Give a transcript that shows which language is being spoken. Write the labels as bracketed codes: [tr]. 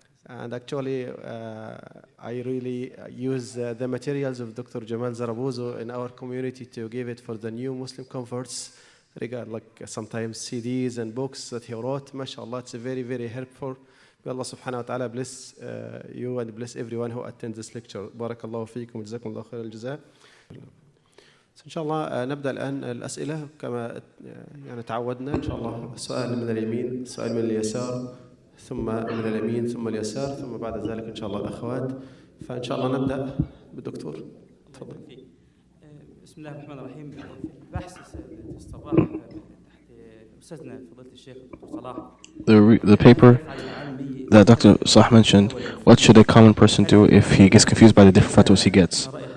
[en] And actually, I really use the materials of Dr. Jamal Zarabuzo in our community to give it for the new Muslim converts, like sometimes CDs and books that he wrote. MashaAllah, it's very, very helpful. May Allah subhanahu wa ta'ala bless you and bless everyone who attends this lecture. [ar] Barakallahu feekum, jazakum Allah khair al-jazaa. إن شاء الله نبدأ الآن الأسئلة كما يعني تعودنا. إن شاء الله سؤال من اليمين، سؤال من اليسار، ثم من اليمين ثم اليسار، ثم بعد ذلك إن شاء الله الأخوات. فإن شاء الله نبدأ بالدكتور. تفضل. بسم الله الرحمن الرحيم. بحث الصباح تحت أستاذنا فضيلة الشيخ الدكتور صلاح. [en] The paper that Dr. Salah mentioned, what should a common person do if he gets confused by the different fatwas he gets?